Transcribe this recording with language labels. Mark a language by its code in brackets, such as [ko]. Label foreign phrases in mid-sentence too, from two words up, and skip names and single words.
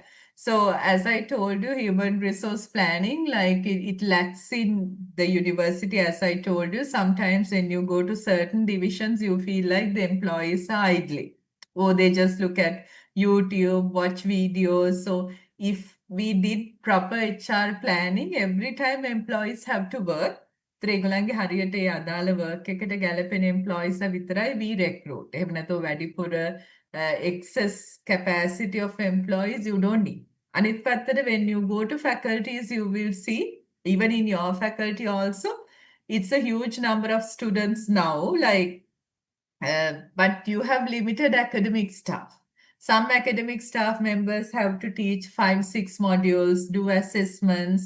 [en] So, as I told you, human resource planning, like it lacks in the university, as I told you. Sometimes when you go to certain divisions, you feel like the employees are idling, or they just look at YouTube, watch videos. So, if we did proper HR planning, every time employees have to work, [si] ඒගොල්ලන්ගේ හරියට ඒ අදාළ work එකට ගැලපෙන employees විතරයි [en] we recruit. [si] එහෙම නැතුව වැඩිපුර [en] excess capacity of employees you don't need. [si] අනිත් පැත්තට [en] when you go to faculties you will see even in your faculty also it's a huge number of students now like but you have limited academic staff. Some academic staff members have to teach 5-6 modules, do assessments.